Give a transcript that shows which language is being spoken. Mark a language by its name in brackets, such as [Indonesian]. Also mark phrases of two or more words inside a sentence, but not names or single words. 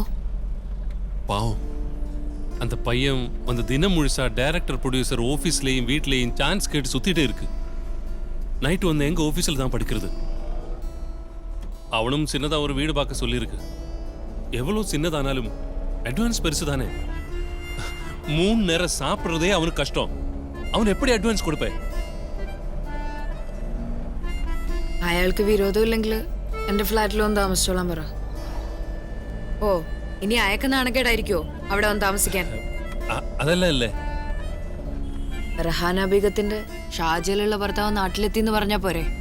[Tamil] பாவம், அந்த பையன் வந்து தினம் முழுசா டைரக்டர் ப்ரொடியூசர் ஆஃபீஸ்லேயும் வீட்லேயும் சான்ஸ் கேட்டு சுத்திட்டே இருக்கு. நைட்டு வந்து எங்க ஆஃபீஸில் தான் படிக்கிறது. அவனும் சின்னதா ஒரு வீடு பார்க்க சொல்லியிருக்கு. எவ்வளவு சின்னதானாலும் அட்வான்ஸ் பெருசு தானே. 3 நேரம் சாப்பிட்றதே அவனுக்கு கஷ்டம். அவன் எப்படி அட்வான்ஸ் கொடுப்பே? [Malayalam] അയാൾക്ക് വിരോധമില്ലെങ്കിൽ എന്റെ ഫ്ലാറ്റിൽ വന്ന് താമസിച്ചോളാൻ പറ. ഓ, ഇനി അയക്കുന്ന നാണക്കേടായിരിക്കോ അവിടെ വന്ന് താമസിക്കാൻ? അതല്ല അല്ലേ, റഹാന ബീഗത്തിന്റെ ഷാജയിലുള്ള ഭർത്താവ് നാട്ടിലെത്തി എന്ന് പറഞ്ഞാ പോരെ?